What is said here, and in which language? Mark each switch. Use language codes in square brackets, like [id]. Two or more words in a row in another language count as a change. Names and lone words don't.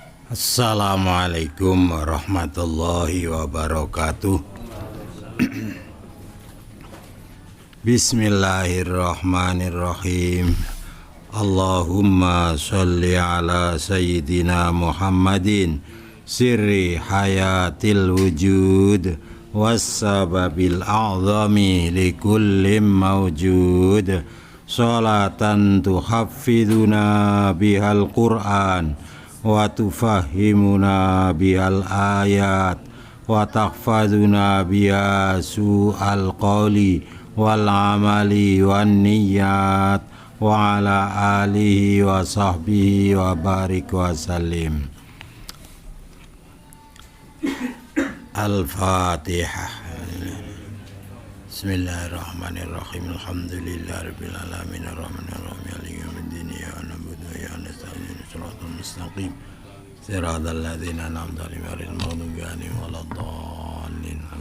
[ar] السلام عليكم ورحمة الله وبركاته. بسم الله الرحمن الرحيم. اللهم صل على سيدنا محمد سر حياة الوجود والسبب الأعظم لكل موجود صلاة تحفظنا بها القرآن وتفهمنا بها الآيات وتحفظنا بها سوء القول والعمل والنية وعلى آله وصحبه وبارك وسلم. Al-Fatihah. بسم الله الرحمن الرحيم الحمد لله رب العالمين الرحمن الرحيم مالك يوم الدين إياك نعبد وإياك نستعين الصراط المستقيم صراط الذين أنعمت عليهم غير المغضوب عليهم ولا الضالين.